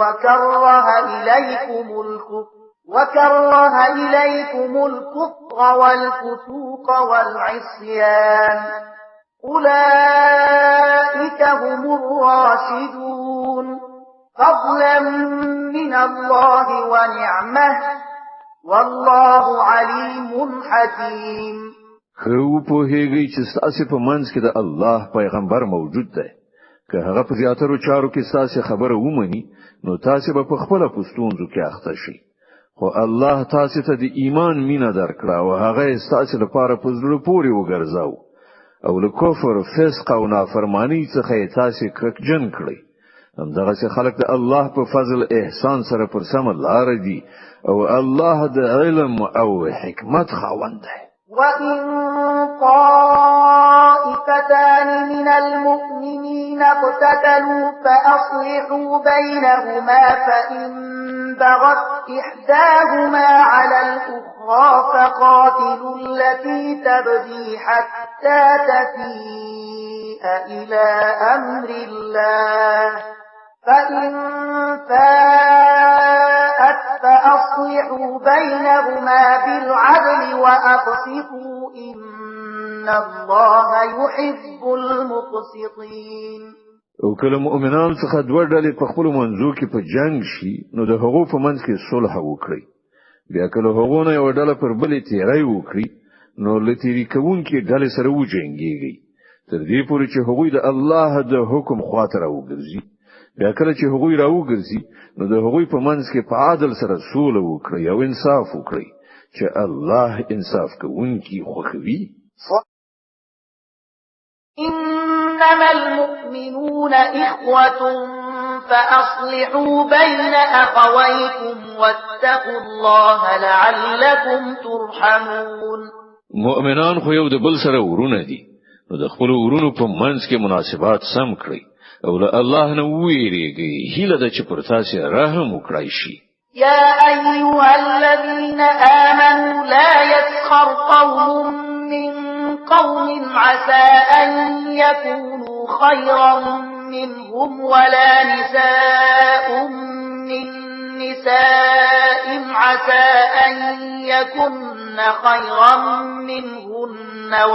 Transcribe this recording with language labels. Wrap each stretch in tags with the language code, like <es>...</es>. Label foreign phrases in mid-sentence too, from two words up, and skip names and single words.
<ar>وكره إليكم الكفر والفسوق والعصيان أولئك هم الراشدون فضلا من الله ونعمه والله عليم حكيم.</ar> <ps>خو په هغه چې تاسو په منځ کې د الله پیغمبر موجود دی. که هغه په زیاترو چارو کې تاسو خبره ومني نو تاسو به په خپل پښتونځو کې اخته شئ. خو الله تاسو ته د ایمان مینه درکړه او هغه تاسو لپاره په زړه پورې وګرځاو او له کفر فسق او نافرمانی څخه تاسو کرکجن کړئ. همدغه چې خلق د الله په فضل احسان سره پر سم لار دي او الله د علم او حکمت خاوند دی.</ps> <ar>وَإِن طَائِفَتَانِ مِنَ الْمُؤْمِنِينَ اقْتَتَلُوا فَأَصْلِحُوا بَيْنَهُمَا فَإِن بَغَتْ إِحْدَاهُمَا عَلَى الْأُخْرَى فَقَاتِلُوا الَّتِي تَبْغِي حَتَّى تَفِيءَ إِلَى أَمْرِ اللَّهِ فَإِن فَاءَتْ فأصلحوا بينهما بالعدل وأقسطوا إن الله يحب المقسطين.</ar> <ps>او کله مؤمنان څخه دوه ډلې په خپل منځو کې په جنگ شي نو د هغو په منځ کې صلح وکړي. بیا کله هغه نه یو ډله پر بلې تیری وکړي نو لتیری کوونکې ډلې سره وجنګيږي تر دې پورې چې هغوی د الله د حکم خاطر وګرځي. بیا کله چې هغوی راوګرځي نو د هغوی په منځ کې په عادل سره سوله وکړي او انصاف وکړي چې الله انصاف کوونکی خوښوي.</ps> <ar>إنما المؤمنون إخوة فأصلحوا بين أخويكم واتقوا الله لعلكم ترحمون.</ar> <ps>مؤمنان خو یو د بل سره ورونه دي نو د خپل ورونو په منځ کې مناسبات سم کړئ او له الله نه ویریږئ هیله ده چې پر تاسو رحم وکړای شي.</ps> <ar>يا أيها الذين آمنوا لا يسخر قوم من قوم عسى أن يكونوا خيرا منهم ولا نساء من نساء عسى أن يكن خيرا منهن</ar>